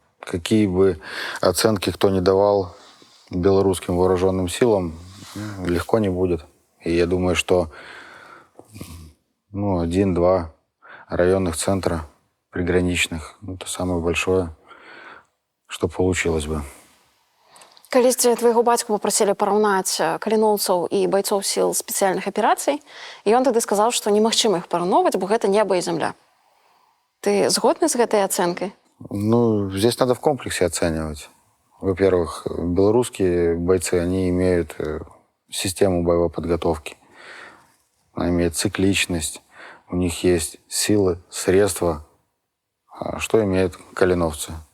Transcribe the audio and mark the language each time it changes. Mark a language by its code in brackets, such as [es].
[ru] Какие бы оценки кто ни давал белорусским вооруженным силам, легко не будет. И я думаю, что 1-2 районных центра приграничных, это самое большое, что получилось бы. [be] Калісьці твайго бацьку папрасілі параўнаць каліноўцаў і байцоў сіл спецыяльных аперацый, і ён тады сказаў, што немагчыма іх параўноўваць, бо гэта неба і зямля. Ты згодны з гэтай ацэнкай? [ru] Ну, здесь надо в комплексе оценивать. Во-первых, белорусские бойцы, они имеют систему боевой подготовки. Она имеет цикличность, у них есть силы, средства. А что имеют калиновцы?